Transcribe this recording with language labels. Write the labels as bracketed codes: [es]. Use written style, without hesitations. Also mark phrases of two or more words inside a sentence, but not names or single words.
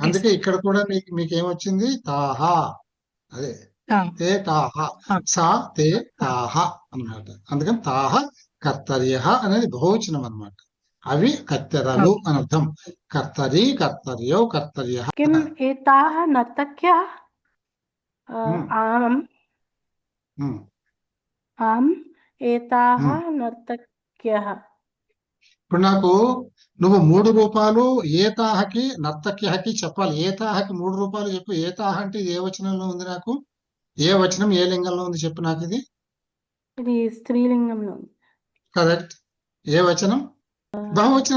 [te] అందుకే సార్. ఇక్కడ కూడా మీకు ఏమొచ్చింది? తాహ. అదే ఆ, [sa] తే తాహ, ఆ, సా తే ఆ. [te] తాహ అన్నమాట. అందుకని [sa] తాహ కర్తర్యః [te] అనేది బహువచనం అన్నమాట. అవి కత్తెరలు ఓకే. అని అర్థం. [sa] కర్తరి కర్తర్యౌ కర్తర్యః. किम् एताः नर्तक्यः ఉమ్, आम् ఉమ్, आम् एताः ఉమ్. नर्तक्यः [te] ఇప్పుడు నాకు నువ్వు 3 రూపాలు ఏతాహకి నర్తక్యహకి చెప్పాలి. ఏతాహకి 3 రూపాలు చెప్పు. ఏతాహ అంటే ఇది ఏ వచనంలో ఉంది? నాకు ఏ వచనం ఏ లింగంలో ఉంది చెప్పు నాకు. ఇది ఇది స్త్రీలింగంలో ఉంది. కరెక్ట్. ఏ వచనం? బహువచనం.